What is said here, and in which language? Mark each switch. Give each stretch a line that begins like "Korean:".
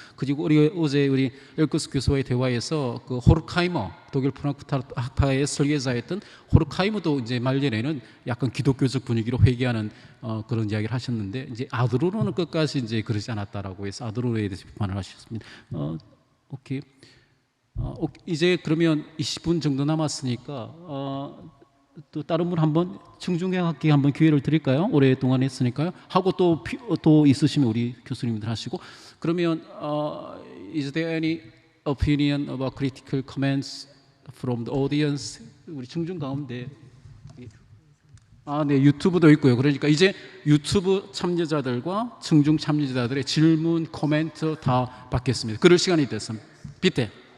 Korean: 그리고 어제 우리 엘커스 교수와의 대화에서 호르카이머 독일 프랑크푸르트 학파의 설계자였던 호르카이머도 이제 말년에는 약간 기독교적 분위기로 회귀하는 그런 이야기를 하셨는데 이제 아드로노는 끝까지 이제 그러지 않았다라고 해서 아드로노에 대해서 비판을 하셨습니다. 오케이. 이제 그러면 20분 정도 남았으니까 또 다른 분 한번 청중학기 한번 기회를 드릴까요? 오랫동안 했으니까요. 하고 또 있으시면 우리 교수님들 하시고 그러면
English: is there any opinion about critical comments from the audience?
Korean: 우리 청중 가운데 네, 유튜브도 있고요. 그러니까 이제 유튜브 참여자들과 청중 참여자들의 질문, 코멘트 다 받겠습니다. 그럴 시간이 됐습니다. 비태.